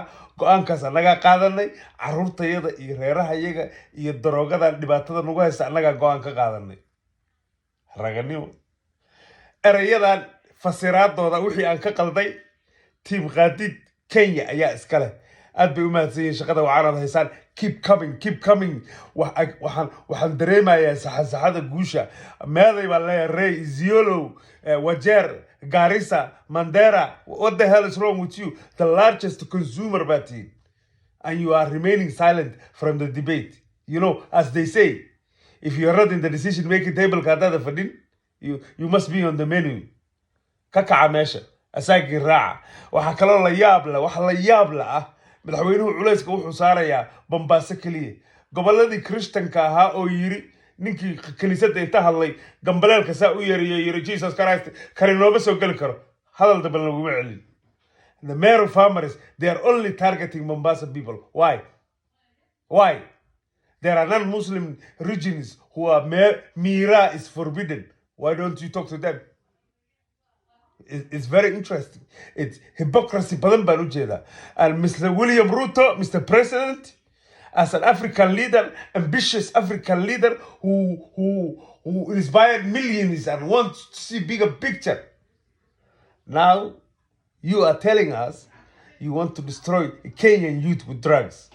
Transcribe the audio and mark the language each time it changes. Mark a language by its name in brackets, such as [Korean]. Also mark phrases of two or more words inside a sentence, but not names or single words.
[Somali] go'aankaas annaga qaadanay, carruurtayada iyo reerahayaga iyo daroogadan dhibaatada nagu haysta annaga go'aan ka qaadanay. raganimo erayadan fasiraadooda wixii aan ka qalday team qaadid Kenya ayaa iska leh. aad bay u mahadsan yihiin shaqada wacanad haysaan. [English] keep coming. [Somali] waxaan dareemayaa saxasaxada guusha. meeday baan leeyahay Rey, Isiolo, Wajeer, Garissa, Mandera. [English] What the hell is wrong with you? The largest consumer party, and you are remaining silent from the debate. You know, as they say, if you are not in the decision-making table, you must be on the menu. [Somali] Kakaca meesha asaagii raaca. waxaa kaloo la yaab la madaxweynuhu culayska wuxuu saarayaa Mombasa kaliya. goboladii Christianka ahaa oo yiri ninkii kaniisada inta hadlay gambaleelka saa u yiri Jesus Christ karinooba soo gali karo. hadal dabal laguma celin. [English] The mayor of farmers, they are only targeting Mombasa people. Why? There are non-Muslim regions who are Mira is forbidden. Why don't you talk to them? It's very interesting. It's hypocrisy [Somali] badan baan u jeedaa. [English] And Mr. William Ruto, Mr. President, as an African leader, ambitious African leader who inspired millions and wants to see bigger picture. Now, you are telling us you want to destroy Kenyan youth with drugs.